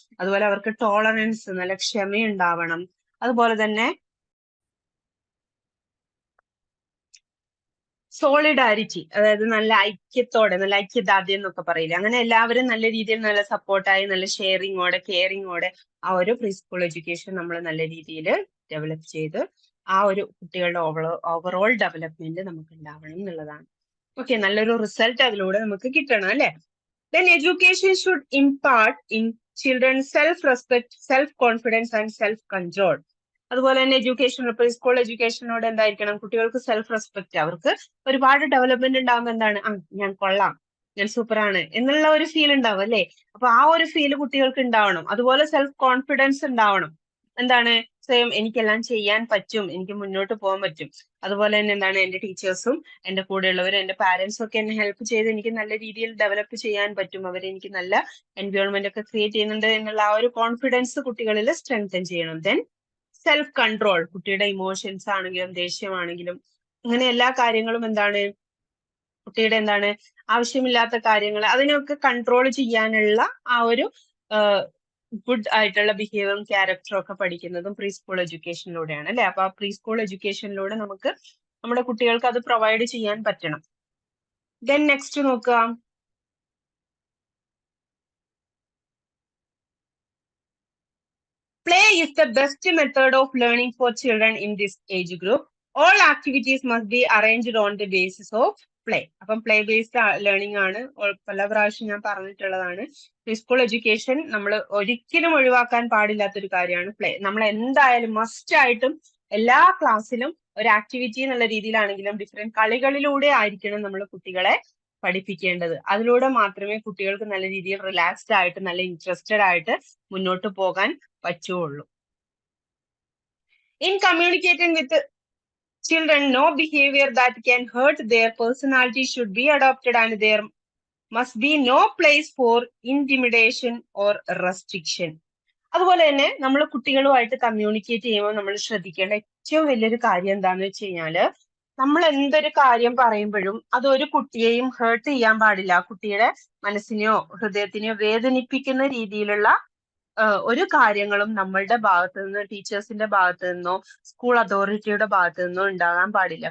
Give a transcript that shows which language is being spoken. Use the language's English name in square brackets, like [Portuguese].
[Malayalam] അതുപോലെ അവർക്ക് ടോളറൻസ് നല്ല ക്ഷമയുണ്ടാവണം. അതുപോലെ തന്നെ സോളിഡാരിറ്റി, അതായത് നല്ല ഐക്യത്തോടെ നല്ല ഐക്യദാർഢ്യം എന്നൊക്കെ പറയില്ലേ, അങ്ങനെ എല്ലാവരും നല്ല രീതിയിൽ നല്ല സപ്പോർട്ടായി നല്ല ഷെയറിങ്ങോടെ കെയറിങ്ങോടെ ആ ഒരു പ്രീ സ്കൂൾ എഡ്യൂക്കേഷൻ നമ്മൾ നല്ല രീതിയിൽ ഡെവലപ്പ് ചെയ്ത് ആ ഒരു കുട്ടികളുടെ ഓവറോൾ ഡെവലപ്മെന്റ് നമുക്ക് ഉണ്ടാവണം എന്നുള്ളതാണ്. ഓക്കെ, നല്ലൊരു റിസൾട്ട് അതിലൂടെ നമുക്ക് കിട്ടണം അല്ലെ. [English] Then education should impart in children self-respect, self-confidence and self-control. [Malayalam] അതുപോലെ തന്നെ എഡ്യൂക്കേഷൻ, പ്രീ സ്കൂൾ എഡ്യൂക്കേഷനോട് എന്തായിരിക്കണം, കുട്ടികൾക്ക് സെൽഫ് റെസ്പെക്ട്, അവർക്ക് ഒരുപാട് ഡെവലപ്മെന്റ് ഉണ്ടാവുമ്പോൾ എന്താണ്, ഞാൻ കൊള്ളാം, ഞാൻ സൂപ്പറാണ് എന്നുള്ള ഒരു ഫീൽ ഉണ്ടാവും അല്ലെ. അപ്പൊ ആ ഒരു ഫീൽ കുട്ടികൾക്ക് ഉണ്ടാവണം. അതുപോലെ സെൽഫ് കോൺഫിഡൻസ് ഉണ്ടാവണം. എന്താണ്, സ്വയം എനിക്കെല്ലാം ചെയ്യാൻ പറ്റും, എനിക്ക് മുന്നോട്ട് പോകാൻ പറ്റും. അതുപോലെ തന്നെ എന്താണ്, എന്റെ ടീച്ചേഴ്സും എന്റെ കൂടെയുള്ളവരും എന്റെ പാരന്റ്സും ഒക്കെ എന്നെ ഹെൽപ്പ് ചെയ്ത് എനിക്ക് നല്ല രീതിയിൽ ഡെവലപ്പ് ചെയ്യാൻ പറ്റും, അവരെനിക്ക് നല്ല എൻവയോൺമെന്റ് ഒക്കെ ക്രിയേറ്റ് ചെയ്യുന്നുണ്ട് എന്നുള്ള ആ ഒരു കോൺഫിഡൻസ് കുട്ടികളിൽ സ്ട്രെങ്തൻ ചെയ്യണം. ദെൻ സെൽഫ് കൺട്രോൾ, കുട്ടിയുടെ ഇമോഷൻസ് ആണെങ്കിലും ദേഷ്യമാണെങ്കിലും അങ്ങനെ എല്ലാ കാര്യങ്ങളും എന്താണ്, കുട്ടിയുടെ എന്താണ് ആവശ്യമില്ലാത്ത കാര്യങ്ങൾ അതിനൊക്കെ കൺട്രോൾ ചെയ്യാനുള്ള ആ ഒരു ഗുഡ് ആയിട്ടുള്ള ബിഹേവിയറും ക്യാരക്ടറും ഒക്കെ പഠിക്കുന്നതും പ്രീ സ്കൂൾ എഡ്യൂക്കേഷനിലൂടെയാണ് അല്ലെ. അപ്പൊ ആ പ്രീ സ്കൂൾ എഡ്യൂക്കേഷനിലൂടെ നമുക്ക് നമ്മുടെ കുട്ടികൾക്ക് അത് പ്രൊവൈഡ് ചെയ്യാൻ പറ്റണം. ദെൻ നെക്സ്റ്റ് നോക്കുക, [English] play is the best method of learning for children in this age group. All activities must be arranged on the basis of play. [Malayalam] അപ്പം പ്ലേ ബേസ്ഡ് ലേണിംഗ് ആണ്, പല പ്രാവശ്യം ഞാൻ പറഞ്ഞിട്ടുള്ളതാണ്. പ്രീ സ്കൂൾ എഡ്യൂക്കേഷൻ നമ്മൾ ഒരിക്കലും ഒഴിവാക്കാൻ പാടില്ലാത്തൊരു കാര്യമാണ് പ്ലേ. നമ്മൾ എന്തായാലും മസ്റ്റ് ആയിട്ടും എല്ലാ ക്ലാസ്സിലും ഒരു ആക്ടിവിറ്റി എന്നുള്ള രീതിയിലാണെങ്കിലും ഡിഫറെന്റ് കളികളിലൂടെ ആയിരിക്കണം നമ്മൾ കുട്ടികളെ പഠിപ്പിക്കേണ്ടത്. അതിലൂടെ മാത്രമേ കുട്ടികൾക്ക് നല്ല രീതിയിൽ റിലാക്സ്ഡ് ആയിട്ട് നല്ല ഇൻട്രസ്റ്റഡ് ആയിട്ട് മുന്നോട്ട് പോകാൻ പറ്റുള്ളൂ. [English] In communicating with children, no behavior that can hurt their personality should be adopted, and there must be no place for intimidation or restriction. [Malayalam] അതുപോലെ തന്നെ നമ്മൾ കുട്ടികളുമായിട്ട് കമ്മ്യൂണിക്കേറ്റ് ചെയ്യുമ്പോൾ നമ്മൾ ശ്രദ്ധിക്കേണ്ട ഏറ്റവും വലിയൊരു കാര്യം എന്താണെന്ന് വെച്ച് കഴിഞ്ഞാല്, നമ്മൾ എന്തൊരു കാര്യം പറയുമ്പോഴും അത് ഒരു കുട്ടിയെയും ഹേർട്ട് ചെയ്യാൻ പാടില്ല. കുട്ടിയുടെ മനസ്സിനെയോ ഹൃദയത്തിനെയോ വേദനിപ്പിക്കുന്ന രീതിയിലുള്ള ഒരു കാര്യങ്ങളും നമ്മളുടെ ഭാഗത്ത് നിന്ന്, ടീച്ചേഴ്സിന്റെ ഭാഗത്ത് നിന്നോ സ്കൂൾ അതോറിറ്റിയുടെ ഭാഗത്ത് നിന്നോ ഉണ്ടാകാൻ പാടില്ല.